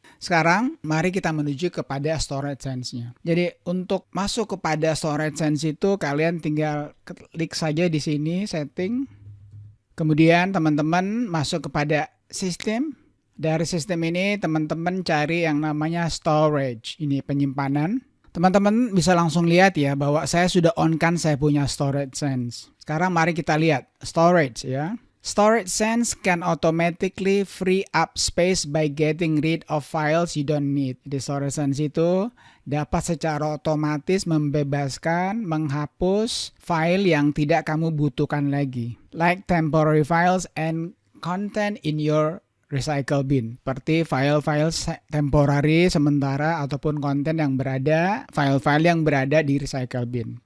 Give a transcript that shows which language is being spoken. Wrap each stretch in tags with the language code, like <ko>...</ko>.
<id>Sekarang mari kita menuju kepada Storage Sense-nya. Jadi untuk masuk kepada Storage Sense itu kalian tinggal klik saja di sini setting. Kemudian teman-teman masuk kepada sistem. Dari sistem ini teman-teman cari yang namanya storage, ini penyimpanan. Teman-teman bisa langsung lihat ya bahwa saya sudah on-kan saya punya Storage Sense. Sekarang mari kita lihat storage ya.</id> <en>Storage Sense can automatically free up space by getting rid of files you don't need.</en> <id>Di Storage Sense itu dapat secara otomatis membebaskan, menghapus file yang tidak kamu butuhkan lagi. Like temporary files and content in your recycle bin, seperti file-file temporary sementara ataupun konten yang berada, file-file yang berada di recycle bin.</id>